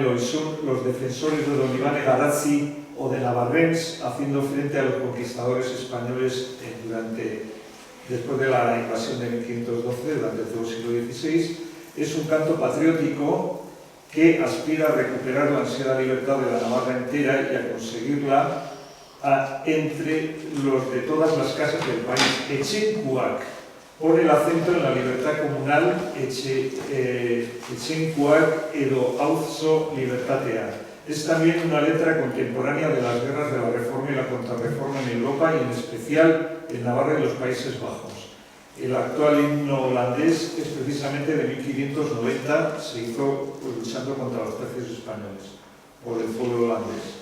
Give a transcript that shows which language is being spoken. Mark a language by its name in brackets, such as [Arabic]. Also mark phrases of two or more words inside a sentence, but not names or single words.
[Spanish] Eloisún, los defensores de Don Iván Garazzi o de Navarrens, haciendo frente a los conquistadores españoles después de la invasión de 1512, durante todo el siglo XVI, es un canto patriótico que aspira a recuperar la ansiada libertad de la Navarra entera y a conseguirla entre los de todas las casas del país. Etxenkuak pone el acento en la libertad comunal, [Basque] Etxenkuak edo auzo libertatea. [Spanish] Es también una letra contemporánea de las guerras de la Reforma y la Contrarreforma en Europa y en especial en Navarra y los Países Bajos. El actual himno holandés es precisamente de 1590, se hizo luchando contra los tercios españoles por el pueblo holandés.